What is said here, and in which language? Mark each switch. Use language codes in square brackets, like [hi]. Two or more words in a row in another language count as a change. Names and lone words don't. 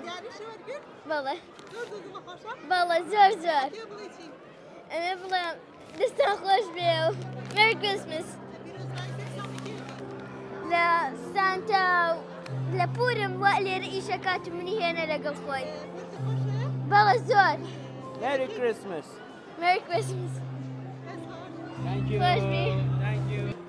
[ckb] بەڵێ بەڵێ زۆر زۆر ئەمێ بڵێم دەستان خۆش بێ و [en] Merry Christmas [ckb] لە سانتا و لە پورم وا لێرە ئیشەکات و منی هێنە لەگەڵ خۆی. بەڵێ زۆر. [en] Merry Christmas. Merry Christmas. Thank you. Thank you.